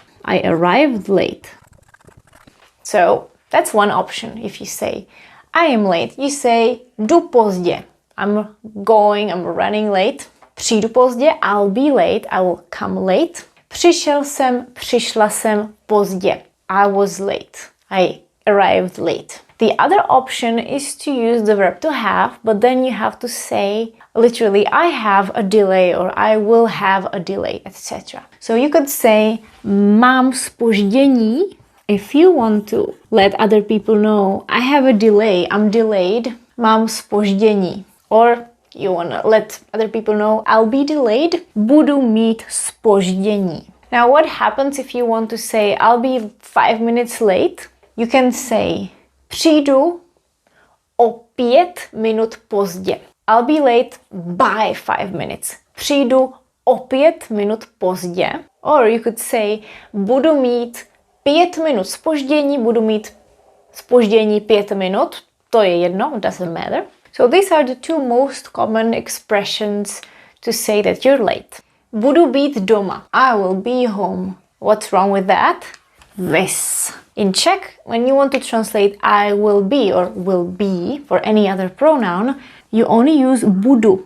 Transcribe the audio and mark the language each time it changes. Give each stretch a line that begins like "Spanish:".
English: I arrived late. So that's one option. If you say I am late, you say
Czech: jdu pozdě.
English: I'm running late.
Czech: Přijdu pozdě,
English: I'll be late, I will come late.
Czech: Přišel jsem, přišla jsem pozdě.
English: I was late. I arrived late. The other option is to use the verb to have, but then you have to say literally I have a delay or I will have a delay, etc. So you could say
Czech: mám zpoždění
English: if you want to let other people know I have a delay, I'm delayed, mám zpoždění. Or you want to let other people know I'll be delayed,
Czech: budu mít zpoždění.
English: Now what happens if you want to say I'll be 5 minutes late? You can say
Czech: přijdu o 5 minut pozdě.
English: I'll be late by 5 minutes.
Czech: Přijdu o 5 minut pozdě.
English: Or you could say
Czech: budu mít 5 minut zpoždění, budu mít zpoždění 5 minut, to je jedno,
English: doesn't matter. So these are the two most common expressions to say that you're late.
Czech: Budu být doma.
English: I will be home. What's wrong with that? This. In Czech, when you want to translate I will be or will be for any other pronoun, you only use budu.